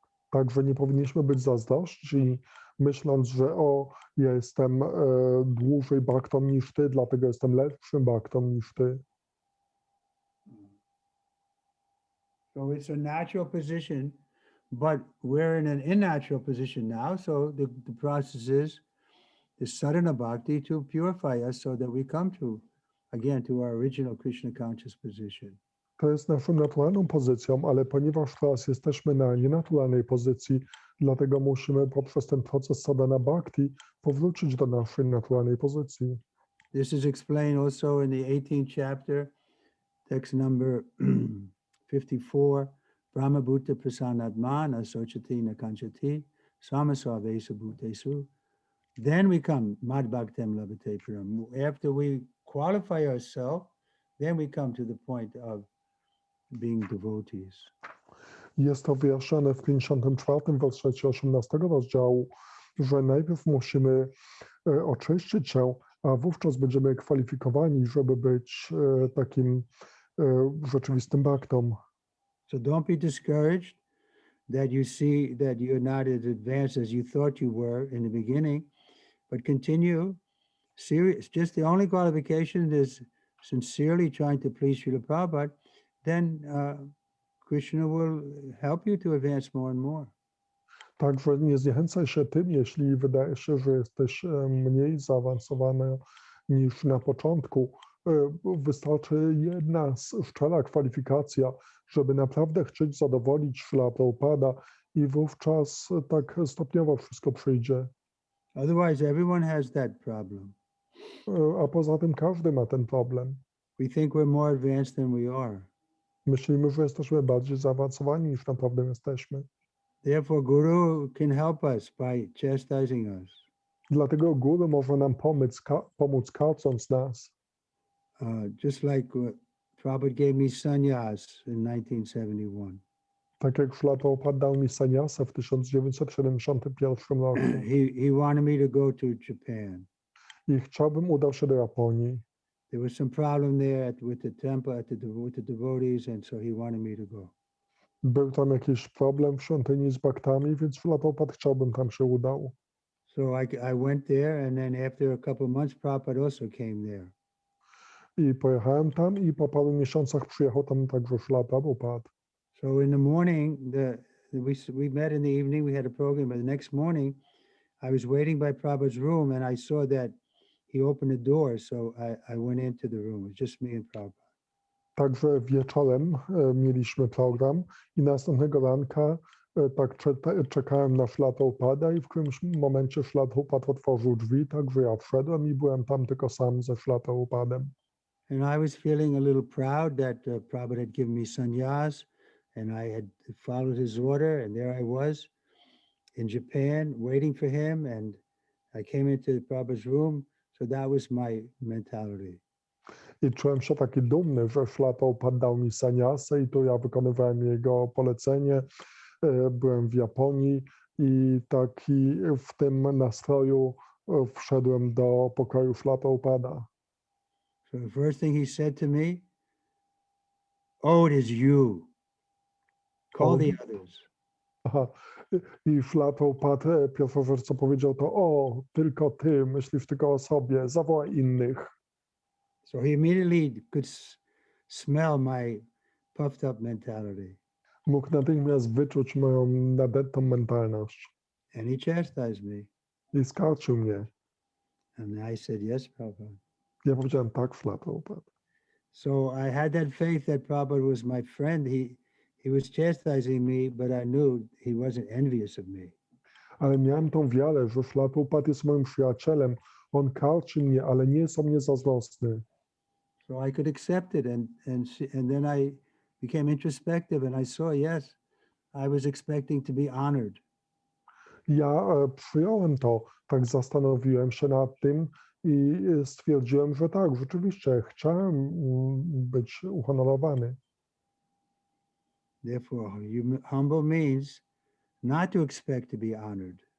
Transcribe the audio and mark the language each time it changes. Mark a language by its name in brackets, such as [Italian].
[Polish] Także nie powinniśmy być zazdrośni, myśląc, że ja jestem dłużej bhaktą niż ty, dlatego jestem lepszym bhaktą niż ty. [English] So it's a natural position, but we're in an unnatural position now. So the process is the sadhana bhakti to purify us so that we come to our original Krishna conscious position. [Polish] To jest naszą naturalną pozycją, ale ponieważ teraz jesteśmy na nienaturalnej pozycji, dlatego musimy poprzez ten proces sadhana bhakti powrócić do naszej naturalnej pozycji. [English] This is explained also in the 18th chapter, text number 54. [Sanskrit] Brahma bhuta prasanadmana sochati na kanchati samasavesa bhutesu [English] Then we come [Sanskrit] Mad Bhaktam Labhate Param. [English] After we qualify ourselves, then we come to the point of being devotees. [Polish] Jest to wyjaśnione w 54 wersecie 18 rozdziału, że najpierw musimy oczyścić się, a wówczas będziemy kwalifikowani, żeby być takim rzeczywistym bhaktą. [English] So don't be discouraged that you see that you're not as advanced as you thought you were in the beginning, but continue serious. Just the only qualification is sincerely trying to please Srila Prabhupada, then Krishna will help you to advance more and more. [Polish] Także nie zniechęcaj się tym, jeśli wydaje się, że jesteś mniej zaawansowany niż na początku. Wystarczy jedna szczera kwalifikacja, żeby naprawdę chcieć zadowolić Śrila Prabhupada i wówczas tak stopniowo wszystko przyjdzie. [English] Otherwise, everyone has that problem. [Polish] A poza tym każdy ma ten problem. [English] We think we're more advanced than we are. [Polish] Myślimy, że jesteśmy bardziej zaawansowani niż naprawdę jesteśmy. [English] Therefore, Guru can help us by chastising us. [Polish] Dlatego Guru może nam pomóc karcąc nas. [English] Just like Prabhupada gave me sannyas in 1971. [Polish] Tak jak Śrila Prabhupada dał mi sannyasę w 1971 roku. [English] He wanted me to go to Japan. [Polish] I chciałbym udał się do Japonii. [English] There was some problem there with the temple, with the devotees, and so he wanted me to go. [Polish] Był tam jakiś problem w świątyni z baktami, więc Śrila Prabhupada chciałbym tam się udał. [English] So I went there, and then after a couple of months, Prabhupada also came there. [Polish] I pojechałem tam i po paru miesiącach przyjechał tam także Śrila Prabhupada. [English] So in the morning, we met in the evening, we had a program, but the next morning, I was waiting by Prabhupada's room, and I saw that he opened the door, so I went into the room. It was just me and Prabhupada. [Polish] Także wieczorem mieliśmy program i następnego ranka tak czekałem na Śrila Prabhupada i w którymś momencie Śrila Prabhupada otworzył drzwi, także ja wszedłem i byłem tam tylko sam ze Śrila Prabhupadem. [English] And I was feeling a little proud that Prabhupada had given me sannyas, and I had followed his order, and there I was in Japan waiting for him, and I came into Prabhupada's room, so that was my mentality. [Polish] I czułem się taki dumny, że Śrila Prabhupada dał mi sannyasę i tu ja wykonywałem jego polecenie. Byłem w Japonii i taki w tym nastroju wszedłem do pokoju Śrila Prabhupada. [English] So the first thing he said to me, "Oh, it is you. Call the others." Aha. [Polish] I Śrila Prabhupada pierwsza rzecz, co powiedział, to o, tylko ty, myślisz tylko o sobie, zawołaj innych. [English] So he immediately could smell my puffed up mentality. [Polish] Mógł natychmiast wyczuć moją nadętą mentalność. [English] And he chastised me. [Polish] I skarcił mnie. [English] And I said, yes, Prabhupada. [Polish] Ja powiedziałem tak, Śrila Prabhupada. [English] So I had that faith that Prabhupada was my friend. He was chastising me, but I knew he wasn't envious of me. [Polish] Ale miałem tą wiarę, że Śrila Prabhupada jest moim przyjacielem. On karci mnie, ale nie jest o mnie zazdrosny. [English] So I could accept it, and then I became introspective, and I saw, yes, I was expecting to be honored. [Polish] Ja przyjąłem to, tak zastanowiłem się nad tym i stwierdziłem, że tak, rzeczywiście chciałem być uhonorowany. [English] Therefore, humble means not to expect to be honored.